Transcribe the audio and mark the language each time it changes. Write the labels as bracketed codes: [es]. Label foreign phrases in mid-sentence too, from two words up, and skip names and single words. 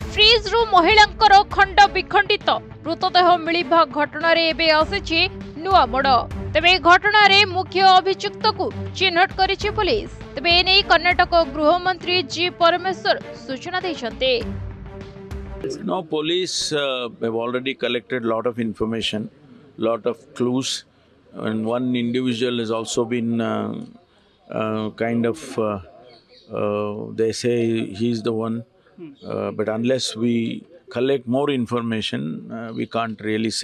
[or] ଫ୍ରିଜ ରୁ ମହିଳାଙ୍କର ଖଣ୍ଡ ବିଖଣ୍ଡିତ ମୃତଦେହ ମିଳିବା ଘଟଣା ରେ ଏବେ ଆସିଛି ନୂଆ ମୋଡ଼। ତେବେ ଘଟଣା ରେ ମୁଖ୍ୟ ଅଭିଯୁକ୍ତ କୁ ଚିହ୍ନଟ କରିଛି ପୁଲିସ। ତେବେ ଏନେଇ କର୍ଣ୍ଣାଟକ ଗୃହ ମନ୍ତ୍ରୀ ଜି ପରମେଶ୍ୱର ସୂଚନା ଦେଇଛନ୍ତି। [en] No, police have already collected lot of information, lot of clues, and one individual has also been they say he's the one, but unless we collect more information, we can't really say.